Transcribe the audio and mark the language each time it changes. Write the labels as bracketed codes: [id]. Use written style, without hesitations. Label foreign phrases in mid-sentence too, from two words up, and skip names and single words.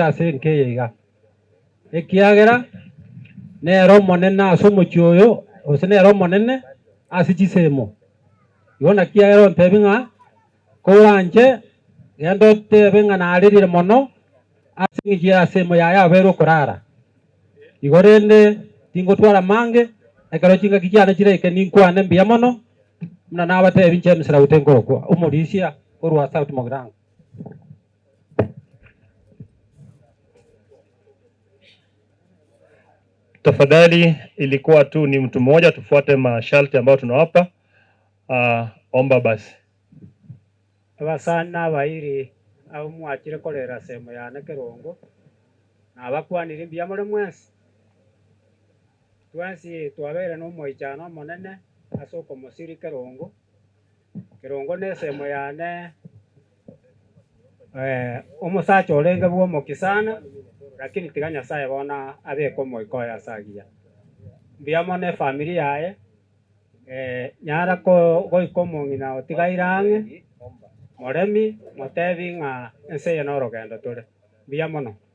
[guz] ase nkeyeiga ekiagera nero monene ase omochi oyo ase nero monene ase chisemo igo nakiagera ntebi ng'a koranche genda otebe ng'a narerire mono ase ng'iki asemo yaye abere okorara igo rende tingotwara mange ekero chingaki chiane chireke ninkwane mbuya mono muna nabatebi inche emisara gute nkorokwa omorisia korwa South Mogirango. [sw] Tafadhali, ilikuwa tu ni mtu mmoja, tufuate masharti ambayo tunawapa. Omba basi. [guz] Abasana abairi abo mwakire korera semo yane Kerongo nabakwanire mbuya muri mwensi twensi twabere n'omoichano omonene ase okomosiri Kerongo. Kerongo na esemo yane omosacha orenge bwa omokisana lakini tiga Nyasaye bona abeka omoikoya ase agiya mbuya mono efamily yaye nyara goika omong'ina otigaire ang'e moremi motebi ng'a ense eye na orogendo tore mbuya mono.